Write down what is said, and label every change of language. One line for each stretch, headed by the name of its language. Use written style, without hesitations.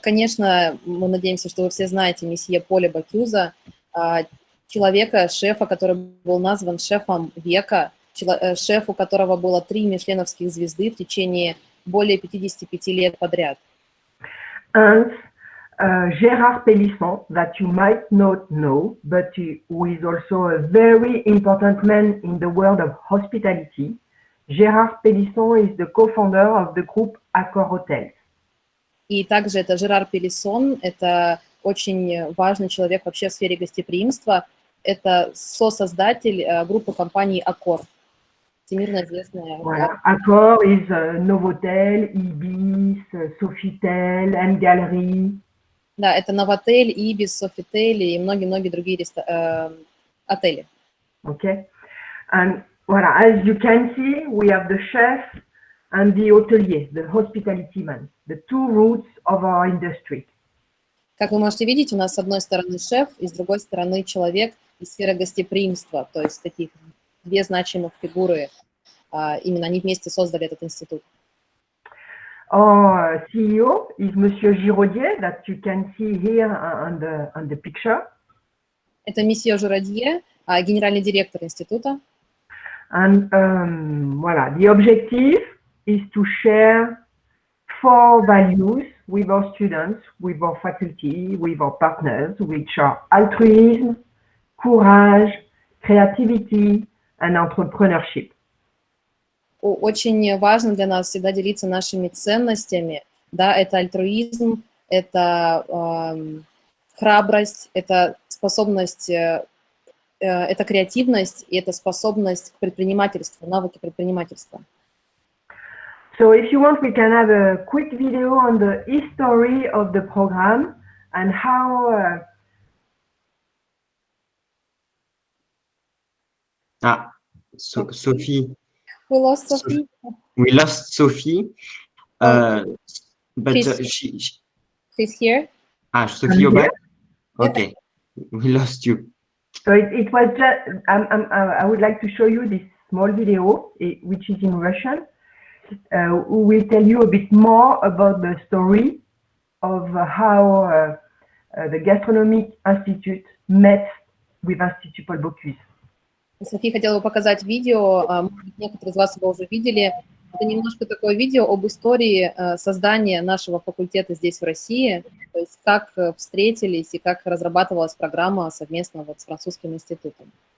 Russian: Конечно, мы надеемся, что вы все знаете месье Поля Бокюза, человека, шефа, который был назван шефом века, шеф, у которого было 3 мишленовских звезды в течение более 55 лет подряд.
English: And Gérard Pélisson, that you might not know, but who is also a very important man in the world of hospitality. Gérard Pélisson is the co-founder of the group Accor Hotels.
Russian: И также это Жерар Пелисон, это очень важный человек вообще в сфере гостеприимства. Это сосоздатель группы компаний Accor, всемирно известная.
French: Voilà.
English: Accor is Novotel, Ibis, Sofitel, M-Gallery.
Russian: Да, это Novotel, Ibis, Sofitel и многие-многие другие отели.
English: Okay. And voilà, as you can see, we have the chef and the hotelier, the hospitality man, the two roots of our industry.
Russian: Как вы можете видеть, у нас с одной стороны шеф и с другой стороны человек, и сфера гостеприимства, то есть таких две значимых фигуры, именно они вместе создали этот институт.
English: Our CEO is Monsieur Giraudier, that you can see here on the picture.
Russian: Это месье Журодье, генеральный директор института.
English: And voilà, the objective is to share 4 values with our students, with our faculty, with our partners, which are altruism, courage, creativity, and entrepreneurship.
Russian: Очень важно для нас всегда делиться нашими ценностями. Да, это альтруизм, это храбрость, это способность, это креативность и это способность к предпринимательству, навыки предпринимательства.
English: So if you want, we can have a quick video on the history of the program and how... Sophie. We lost Sophie. We lost Sophie. But She's here. Sophie, you're back? Okay. We lost you. So it was just... I would like to show you this small video, which is in Russian. Who will tell you a bit more about the story of how the Gastronomic Institute met with Institut Paul Bocuse.
Russian: София хотела бы показать видео, может быть, некоторые из вас его уже видели. Это немножко такое видео об истории создания нашего факультета здесь, в России, то есть как встретились и как разрабатывалась программа совместно вот с французским институтом.